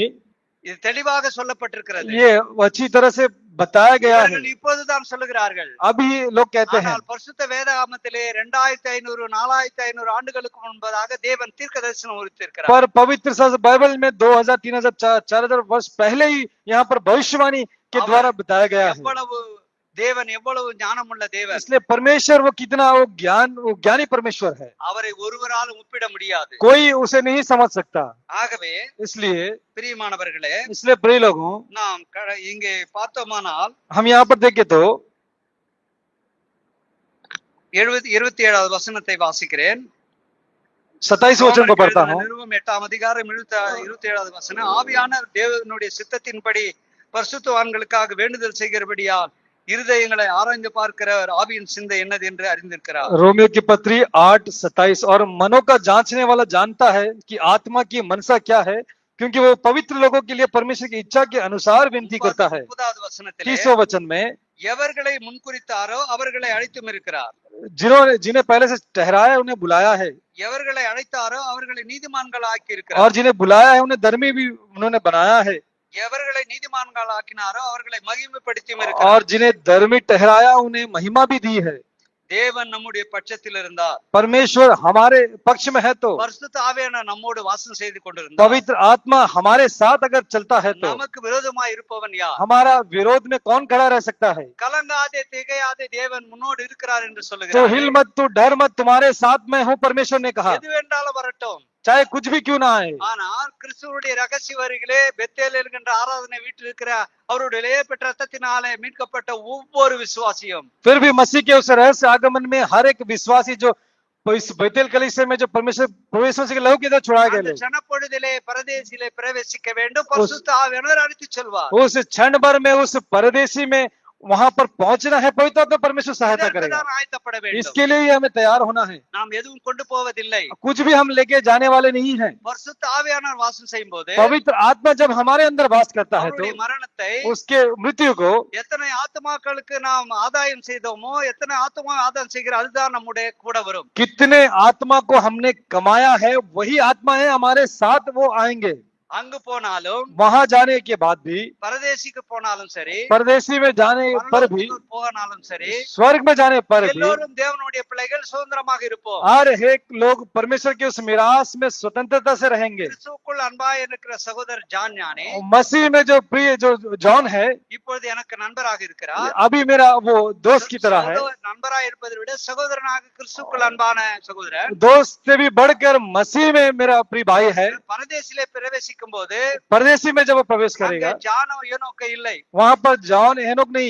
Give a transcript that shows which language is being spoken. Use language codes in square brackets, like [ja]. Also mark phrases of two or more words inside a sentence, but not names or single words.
[ta] இது தெளிவாக சொல்லப்பட்டிருக்கிறது. [hi] ये अच्छी तरह से बताया गया है। [ta] இவர்கள் இப்போதுதான் சொல்லுகிறார்கள். [hi] अभी लोग कहते हैं, [ta] ஆனால் பரிசுத்த வேதாகமத்திலே 2500 4500 ஆண்டுகளுக்கு முன்பதாக தேவன் தீர்க்க தரிசனம் உரைத்திருக்கிறார். [hi] पर पवित्र शास्त्र बाइबल में 2000 3000 4000 वर्ष पहले ही यहाँ पर भविष्यवाणी के द्वारा बताया गया है। [ta] எவ்வளவு தேவன் எவ்வளவு ஞானமுள்ள தேவன். [hi] इसलिए परमेश्वर वो कितना वो ज्ञानी परमेश्वर है। [ta] அவரை ஒருவராலும் ஒப்பிட முடியாது. [hi] कोई उसे नहीं समझ सकता। [ta] ஆகவே [hi] इसलिए [ta] பிரியமானவர்களே, [hi] प्रिय लोगों, [ta] நாம் இங்கே பார்த்தோமானால் [hi] हम यहाँ पर देखें तो [ta] 27வது வசனத்தை வாசிக்கிறேன். [hi] 27 वचन को पढ़ता हूँ। [ta] நிருபம் 8ஆம் அதிகாரம் 27வது வசனம். ஆவியான தேவனுடைய சித்தத்தின்படி பரிசுத்தவான்களுக்காக வேண்டுதல் செய்கிறபடியால் இருதயங்களை ஆராய்ந்து பார்க்கிறவர் ஆவியின் சிந்தை என்னது என்று அறிந்திருக்கிறார். [hi] रोमियो की पत्री 8:27 और मनों का जांचने वाला जानता है कि आत्मा की मनसा क्या है, क्योंकि वो पवित्र लोगों के लिए परमेश्वर की इच्छा के अनुसार विनती करता है। [ta] 30வது வசனத்திலே [hi] 30वें वचन में [ta] எவர்களை முன்குறித்தாரோ அவர்களை அழைத்தும் இருக்கிறார். [hi] जिन्हें पहले से ठहराया है उन्हें बुलाया है, [ta] எவர்களை அழைத்தாரோ அவர்களை நீதிமான்கள் ஆக்கி இருக்கிறார். [hi] और जिन्हें बुलाया है उन्हें धर्मी भी उन्होंने बनाया है। [ta] எவர்களை நீதிமான்கள் ஆக்கினாரோ அவர்களை மகிமைப்படுத்தியும் இருக்கிறார். [hi] और जिन्हें धर्मी ठहराया उन्हें महिमा भी दी है। [ta] தேவன் நம்முடைய பட்சத்தில் இருந்தார். [hi] परमेश्वर हमारे पक्ष में है तो, [ta] பரிசுத்த ஆவியானவர் நம்மோடு வாசம் செய்து கொண்டிருந்தார். [hi] पवित्र आत्मा हमारे साथ अगर चलता है तो [ta] நமக்கு விரோதமாய் இருப்பவன் யார்? [hi] हमारा विरोध में कौन खड़ा रह सकता है? [ta] கலங்காதே திகையாதே தேவன் முன்னோடு இருக்கிறார் என்று [hi] तो [ta] சொல்லுகிறார். [hi] हिल मत, तू डर मत, तुम्हारे साथ मैं हूँ, परमेश्वर ने कहा, [ta] எது வேண்டாலும் வரட்டும். [hi] चाहे कुछ भी क्यों ना आए। [ta] ஆனால் கிறிஸ்துவுடைய ரகசிய வருகிலே பெத்தேல் என்கின்ற ஆராதனை வீட்டில் இருக்கிற அவருடைய இளையப்பெற்ற ரத்தத்தினாலே மீட்கப்பட்ட ஒவ்வொரு விசுவாசியும், [hi] फिर भी मसीह के उस रहस्य आगमन में हर एक विश्वासी जो इस बेतेल कलीसिया में जो परमेश्वर प्रवेश के लहू के द्वारा छुड़ाए [ta] அந்த [hi] गए, [ta] சனப்பொழுதிலே பரதேசிலே பிரவேசிக்க வேண்டும். பரிசுத்த ஆவியானவர் அழைத்துச் செல்வார். [hi] उस क्षण भर में उस परदेसी में वहां पर पहुंचना है, पवित्र आत्मा परमेश्वर सहायता [ta] இதற்கு [hi] करेगा। [ta] தான் ஆயத்தப்பட வேண்டும். [hi] इसके लिए ही हमें तैयार होना है। [ta] நாம் எதுவும் கொண்டு போவதில்லை. [hi] कुछ भी हम लेके जाने वाले नहीं हैं। [ta] பரிசுத்த ஆவியானவர் வாசம் செய்யும் போது [hi] पवित्र आत्मा जब हमारे अंदर वास करता है [ta] அவருடைய [hi] तो [ta] மரணத்தை [hi] उसके मृत्यु को [ta] எத்தனை ஆத்மாக்களுக்கு நாம் ஆதாயம் செய்தோமோ, எத்தனை ஆத்மா ஆதாயம் செய்கிற அதுதான் நம்முடைய கூட வரும். [hi] कितने आत्मा को हमने कमाया है, वही आत्मा है हमारे साथ वो आएंगे। [ta] அங்கு போனாலும் [hi] वहां जाने के बाद भी, [ta] பரதேசிக்கு போனாலும் சரி, [hi] परदेसी में जाने पर भी, [ta] பரலோகத்துக்கு போனாலும் சரி, [hi] स्वर्ग में जाने पर भी [ta] எல்லோரும் தேவனுடைய பிள்ளைகள் சுதந்திரமாக இருப்போம். [hi] हर एक लोग परमेश्वर के उस मिरास में स्वतंत्रता से रहेंगे। [ta] கிறிஸ்துவுக்குள் அன்பாய் இருக்கிற சகோதரர் ஜான் ஞானி [hi] मसीह में जो प्रिय जो जॉन है, [ta] இப்பொழுது எனக்கு நண்பராக இருக்கிறார். [hi] अभी मेरा वो दोस्त की तरह है। [ta] நண்பராக இருப்பதை விட சகோதரனாக கிறிஸ்துவுக்குள் அன்பான சகோதரர். [hi] दोस्त से भी बढ़कर मसीह में मेरा प्रिय भाई है। [ta] பரதேசிலே பிரவேசிக்கும் போது [hi] परदेसी में जब वो प्रवेश [ta] அங்கே [hi] करेगा, [ta] ஜானோ ஏனோக்கு இல்லை. [hi] वहां पर जॉन एनोक नहीं,